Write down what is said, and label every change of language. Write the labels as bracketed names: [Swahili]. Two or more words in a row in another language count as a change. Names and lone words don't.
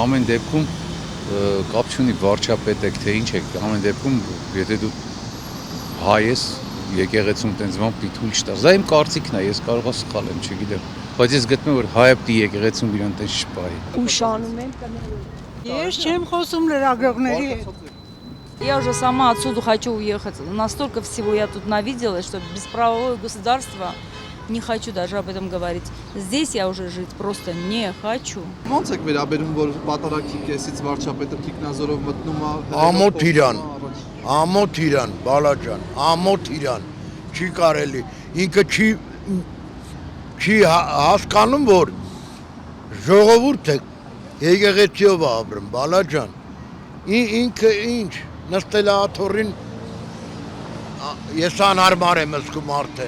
[Armenian] Ամեն դեպքում կապ չունի վարչապետ եք թե ինչ եք, ամեն դեպքում եթե դու հայ ես, եկեղեցում տենց բան պիտի թույլ չտաս։ Դա իմ կարծիքն է, ես կարող եմ սխալ եմ, չգիտեմ, բայց ես գտնում եմ որ հայը պիտի եկեղեցում իրան տենց չպահի։ Ուշանում եմ Ես չեմ խոսում լրագրողների հետ։ [Russian] Я уже сама отсюда хочу уехать. Настолько всего я тут навидела, что бесправовое государство, не хочу даже об этом говорить. Здесь я уже жить просто не хочу. [Armenian] Ո՞նց եք վերաբերում, որ պատարագի կեսից վարչապետը Տիկնազորով մտնում է Ամոթ իրան, բալաջան, ամոթ իրան, չի կարելի, ինքը չի հասկանում, որ ժողովուրդ է, եկեղեցիով է ապրում, բալաջան, ինքը ինչ, նստել է աթոռին, ես անհարմար եմ զգում արդեն։